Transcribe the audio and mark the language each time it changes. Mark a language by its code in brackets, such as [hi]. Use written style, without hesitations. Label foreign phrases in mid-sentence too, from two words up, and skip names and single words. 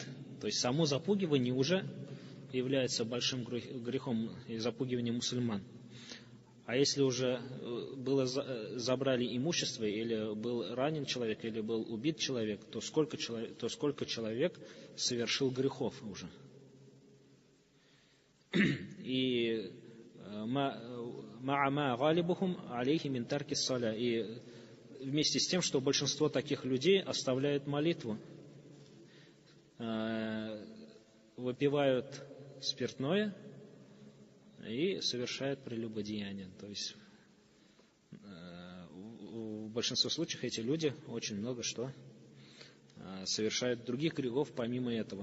[ru] То есть само запугивание уже является большим грехом, и запугивание мусульман. А если уже забрали имущество, или был ранен человек, или был убит человек, то сколько человек совершил грехов уже? [ar] و مع ما غالبهم عليه من ترك الصلاة. [ru] И вместе с тем, что большинство таких людей оставляют молитву, выпивают спиртное и совершают прелюбодеяние. То есть в большинстве случаев эти люди очень много что совершают других грехов помимо этого.